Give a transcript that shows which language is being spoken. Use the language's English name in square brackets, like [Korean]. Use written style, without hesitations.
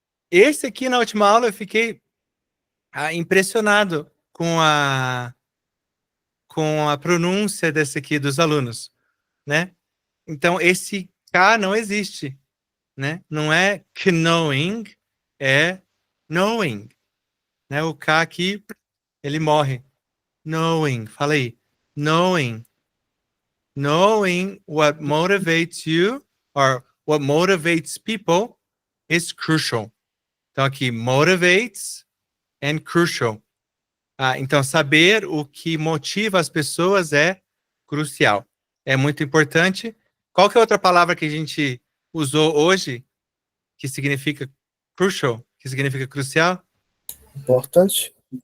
[Portuguese] Esse aqui, na última aula, eu fiquei impressionado com a pronúncia desse aqui dos alunos, né? Então, esse K não existe, né? Não é knowing, é knowing, né? O K aqui, ele morre. Knowing, fala aí. [English] Knowing what motivates you, or what motivates people, is crucial. [Portuguese] Então, aqui, motivates and crucial. Então, saber o que motiva as pessoas é crucial. É muito importante. Qual que é outra palavra que a gente usou hoje que significa crucial, que significa crucial? Importante.